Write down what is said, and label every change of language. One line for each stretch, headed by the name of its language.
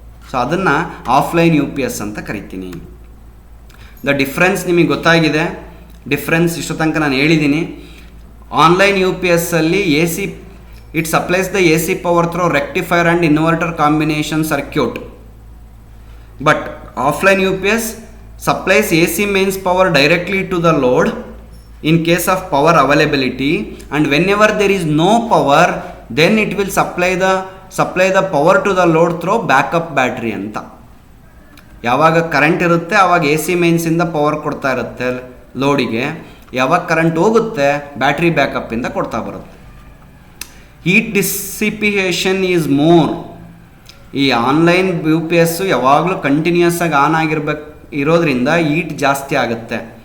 Kannada: So ಅದನ್ನು offline U P S ಅಂತ ಕರಿತೀನಿ. ದ ಡಿಫ್ರೆನ್ಸ್ ನಿಮಗೆ ಗೊತ್ತಾಗಿದೆ. ಡಿಫ್ರೆನ್ಸ್ ಇಷ್ಟು ತನಕ ನಾನು ಹೇಳಿದ್ದೀನಿ.
English: Online U P ಎಸ್ಸಲ್ಲಿ A C it supplies the A C power through rectifier and inverter combination circuit. But offline U P S supplies A C mains power directly to the load in case of power availability, and whenever there is no power then it will supply the power to the load through backup battery
Kannada: ಅಂತ. ಯಾವಾಗ current ಇರುತ್ತೆ ಆವಾಗ A C ಮೇನ್ಸಿಂದ power ಕೊಡ್ತಾ ಇರುತ್ತೆ ಲೋಡಿಗೆ, ಯಾವಾಗ current ಹೋಗುತ್ತೆ battery ಬ್ಯಾಕಪ್ಪಿಂದ ಕೊಡ್ತಾ ಬರುತ್ತೆ.
English: Heat dissipation is more.
Kannada: ಈ ಆನ್ಲೈನ್ ಯು ಪಿ ಎಸ್ಸು ಯಾವಾಗಲೂ ಕಂಟಿನ್ಯೂಸ್ ಆಗಿ ಆನ್ ಆಗಿರ್ಬೇಕು ಇರೋದ್ರಿಂದ ಹೀಟ್ ಜಾಸ್ತಿ ಆಗುತ್ತೆ.